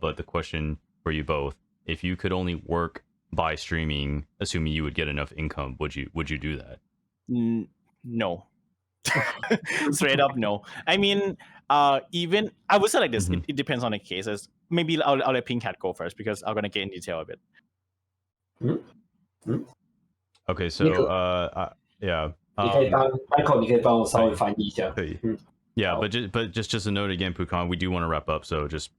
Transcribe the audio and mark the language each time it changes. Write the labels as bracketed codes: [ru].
[en] But the question for you both: if you could only work by streaming, assuming you would get enough income, would you do that? No. Straight up no. I mean, even I would say like this. It depends on the cases. Maybe I'll let Pink Cat go first because I'm gonna get in detail a bit. Okay, so yeah. [zh] 你可以帮 Michael， 你可以帮我稍微翻译一下。可以。 [en] Yeah, but just a note again, Pukan. We do want to wrap up, so just